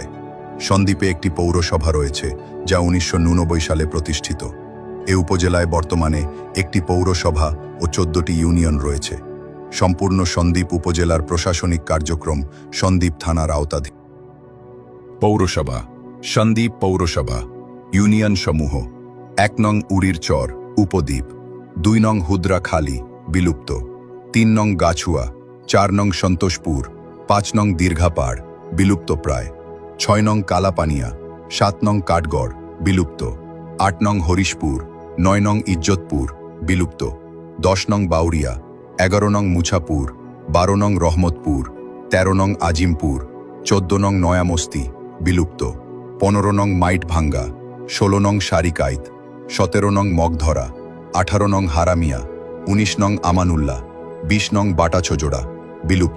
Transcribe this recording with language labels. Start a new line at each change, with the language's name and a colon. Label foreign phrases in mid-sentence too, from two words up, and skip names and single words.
Bangla: সন্দ্বীপে একটি পৌরসভা রয়েছে যা 1999 সালে প্রতিষ্ঠিত। এ উপজেলায় বর্তমানে একটি পৌরসভা ও 14টি ইউনিয়ন রয়েছে। সম্পূর্ণ সন্দ্বীপ উপজেলার প্রশাসনিক কার্যক্রম সন্দ্বীপ থানার আওতাধীন। পৌরসভা: সন্দ্বীপ পৌরসভা। ইউনিয়ন সমূহ: 1 নং উড়ির চর উপদ্বীপ, 2 নং হুদ্রাখালী বিলুপ্ত, 3 নং গাছুয়া, 4 নং সন্তোষপুর, 5 নং দীর্ঘাপাড় বিলুপ্ত প্রায়, 6 নং কালাপানিয়া, 7 নং কাঠগড় বিলুপ্ত, 8 নং হরিশপুর, 9 নং ইজ্জতপুর বিলুপ্ত, 10 নং বাউরিয়া, 11 নং মুছাপুর, 12 নং রহমতপুর, 13 নং আজিমপুর, 14 নং নয়ামস্তি বিলুপ্ত, 15 নং মাইটভাঙ্গা, 16 নং সারিকাইত, 17 নং মগধরা, 18 নং হারামিয়া, 19 নং আমানুল্লাহ, 20 নং বাটাছোজোড়া বিলুপ্ত।